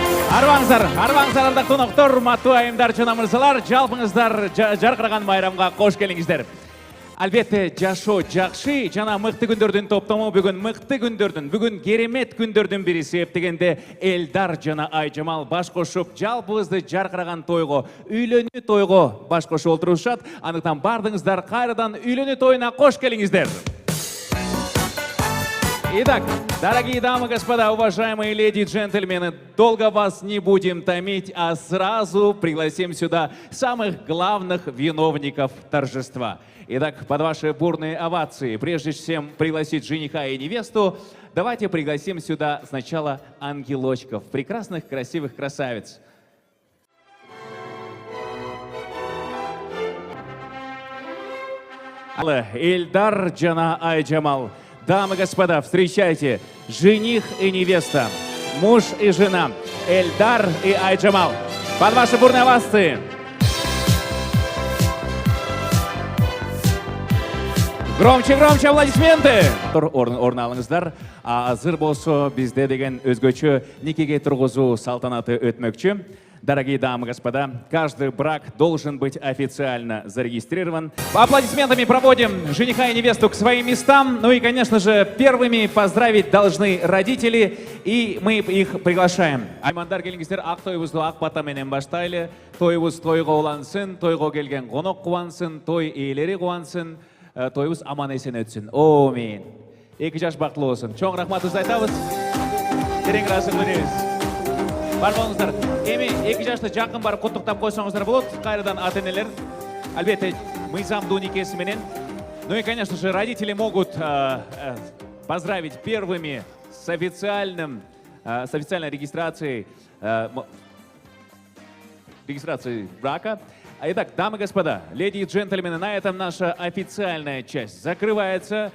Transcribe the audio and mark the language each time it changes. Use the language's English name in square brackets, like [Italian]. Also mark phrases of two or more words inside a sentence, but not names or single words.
[Kazakh] Арбаңыздар, ардақ қонақтар, мату айымдар, жана мырзалар, жалпыңыздар жарқыраған байрамға қош келіңіздер. Әлбетте, [Kyrgyz] жашоо жакшы, жана мыкты күндөрдүн топтому бүгүн мыкты күндөрдүн, бүгүн керемет күндөрдүн бири себептегенде Элдар жана Айжамал баш кошуп, жалпыбызды жаркыраган тойго, үйлөнүү тойго баш кошуп отурушат. Андыктан бардыңыздар кайрадан үйлөнүү тоюна кош келиңиздер. [Russian] Итак, дорогие дамы и господа, уважаемые леди и джентльмены, долго вас не будем томить, а сразу пригласим сюда самых главных виновников торжества. Итак, под ваши бурные овации, прежде чем пригласить жениха и невесту, давайте пригласим сюда сначала ангелочков, прекрасных, красивых красавиц. Элдар жана Айжамал. Дамы и господа, встречайте, жених и невеста, муж и жена, Элдар и Айжамал. Под ваши бурные овации. Громче, громче аплодисменты! [Kazakh] Орын алыңыздар. [Kyrgyz] Азыр болсо бизде деген өзгөчө никеге тургузуу салтанаты өтмөкчү. [Russian] Дорогие дамы и господа, каждый брак должен быть официально зарегистрирован. Аплодисментами проводим жениха и невесту к своим местам. Ну и, конечно же, первыми поздравить должны родители, и мы их приглашаем. [Kyrgyz] Аймандар келиңиздер, ак тойбузду ак бата менен баштайлы. Тойбуз тойго улансын, тойго келген конок кубансын, той ээлери кубансын, тойбуз аман эсен өтсүн. Амин. Эки жаш бактылуу болсун. Чоң рахматыбызды айтабыз. Терең ыраазычылык беребиз. Бар болыңыздар. Эми эки жашты жакын барып куттуктап койсоңуздар болот. Кайрадан ата-энелер. Албетте, мыйзамдуу никеси менен. [Russian] Ну и, конечно же, родители могут поздравить первыми с официальной регистрацией брака. Итак, дамы и господа, леди и джентльмены, на этом наша официальная часть закрывается.